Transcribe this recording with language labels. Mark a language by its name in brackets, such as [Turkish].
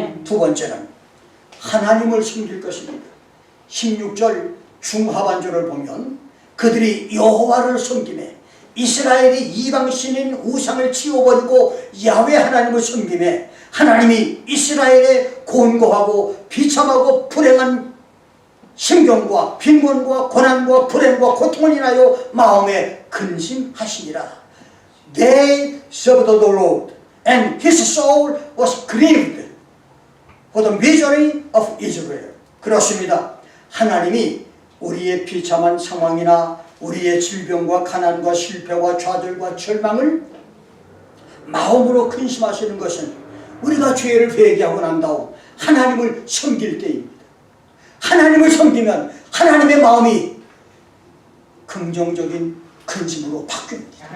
[Korean] 두 번째는 하나님을 섬길 것입니다. 16절 중하반절을 보면 그들이 여호와를 섬기매, 이스라엘이 이방신인 우상을 치워버리고 야훼 하나님을 섬기매 하나님이 이스라엘의 곤고하고 비참하고 불행한 심경과 빈곤과 고난과 불행과 고통을 인하여 마음에 근심하시니라. [English] They served the Lord, and his soul was grieved for the misery of Israel. [Korean] 그렇습니다. 하나님이 우리의 비참한 상황이나 우리의 질병과 가난과 실패와 좌절과 절망을 마음으로 근심하시는 것은 우리가 죄를 회개하고 난 다음 하나님을 섬길 때입니다. 하나님을 섬기면 하나님의 마음이 긍정적인 근심으로 바뀝니다.